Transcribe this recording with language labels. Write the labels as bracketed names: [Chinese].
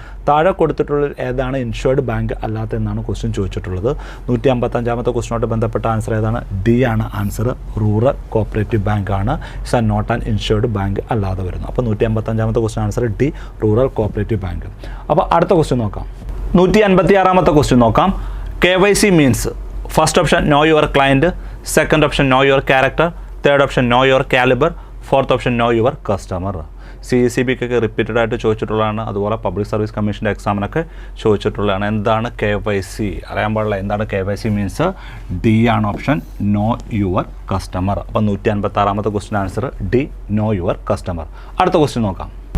[Malayalam] താഴെ കൊടുത്തിട്ടുള്ള ഏതാണ് ഇൻഷുർഡ് ബാങ്ക് അല്ലാത്ത എന്നാണ് ക്വസ്റ്റ്യൻ ചോദിച്ചിട്ടുള്ളത്. 155ാമത്തെ ക്വസ്റ്റ്യനുമായിട്ട് ബന്ധപ്പെട്ട ആൻസർ ഏതാണ്? D ആണ് ആൻസർ. റൂറൽ കോപ്പറേറ്റീവ് ബാങ്ക് ആണ് is not an insured bank അല്ലാതെ വരുന്നത്. അപ്പോൾ 155ാമത്തെ question answer D, rural cooperative bank. അപ്പോൾ അടുത്ത ക്വസ്റ്റ്യൻ നോക്കാം. 156ാമത്തെ ക്വസ്റ്റ്യൻ നോക്കാം. [English] KYC means first option know your client, second option know your character, third option know your caliber, fourth option know your customer. [Malayalam] CECBക്കൊക്കെ repeated ആയിട്ട് ചോദിച്ചിട്ടുള്ളതാണ്. അതുപോലെ public service കമ്മീഷൻ്റെ എക്സാമിനൊക്കെ ചോദിച്ചിട്ടുള്ളതാണ്. എന്താണ് KYC? അറിയാൻ പാടില്ല. എന്താണ് KYC മീൻസ്? D ആണ് ഓപ്ഷൻ, നോ യുവർ കസ്റ്റമർ. അപ്പോൾ 156ാമത്തെ question answer D, no your customer. അടുത്ത ക്വസ്റ്റ്യൻ നോക്കാം.